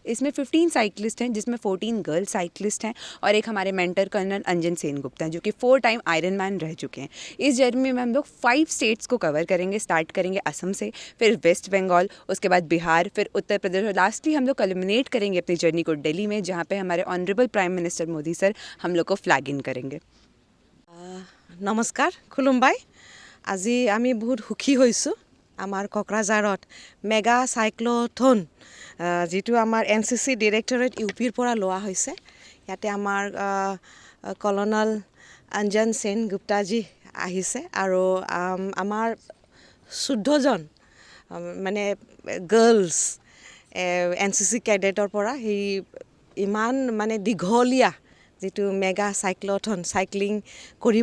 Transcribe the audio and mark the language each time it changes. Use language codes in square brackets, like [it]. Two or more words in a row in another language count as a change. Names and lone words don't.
[hi] इसमें 15 साइकिलिस्ट हैं, जिसमें 14 [en] girl cyclist [hi] हैं और एक हमारे मेंटर कर्नल अंजन सेन गुप्ता हैं, जो कि 4 [en] time Iron Man [hi] रह चुके हैं। इस जर्नी में हम लोग 5 स्टेट्स को कवर करेंगे। स्टार्ट करेंगे असम से, फिर [en] West Bengal, [hi] उसके बाद बिहार, फिर उत्तर प्रदेश और लास्टली हम लोग कल्मिनेट करेंगे अपनी जर्नी को दिल्ली में, जहाँ पे हमारे [en] honourable Prime Minister [hi] मोदी सर हम लोग को फ्लैग इन करेंगे। [as] নমস্কাৰ খুলুমবাই আজি আমি বহুত সুখী হৈছোঁ আমাৰ কোকৰাঝাৰত মেগা সাইক্লোথন যিটো আমাৰ এনচিচি ডিৰেক্টৰেট ইউপিৰ পৰা লোৱা হৈছে। ইয়াতে আমাৰ কলনেল অঞ্জন সেন গুপ্তাজী আহিছে আৰু আমাৰ 14জন মানে [en] girls NCC cadets [as] পৰা সেই ইমান মানে দীঘলীয়া যিটো [en] mega cyclothon cycling [as] কৰিব।